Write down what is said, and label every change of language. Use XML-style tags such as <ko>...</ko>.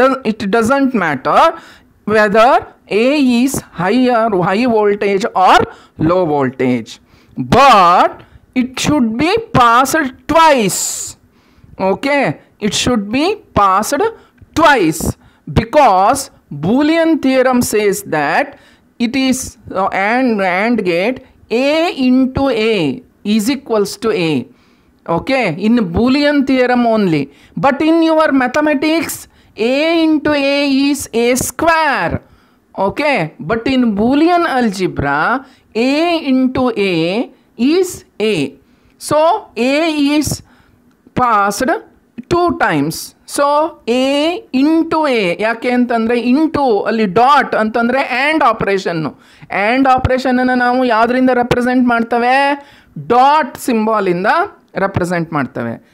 <en>It doesn't matter whether A is high voltage or low voltage, but it should be passed twice. Okay, it should be passed twice because Boolean theorem says that it is AND gate A into A is equals to A. Okay, in Boolean theorem only, but in your mathematics A into A is A square. Okay, but in Boolean algebra A into A is A. So A is passed 2 times. So A into A,</en> <kn>ಯಾಕೆ ಅಂತಂದರೆ into ಅಲ್ಲಿ dot ಅಂತಂದರೆ and operation. And ಆಪ್ರೇಷನನ್ನು ನಾವು ಯಾವುದರಿಂದ represent ಮಾಡ್ತೇವೆ? Dot ಸಿಂಬಾಲಿಂದ represent ಮಾಡ್ತೇವೆ.</kn>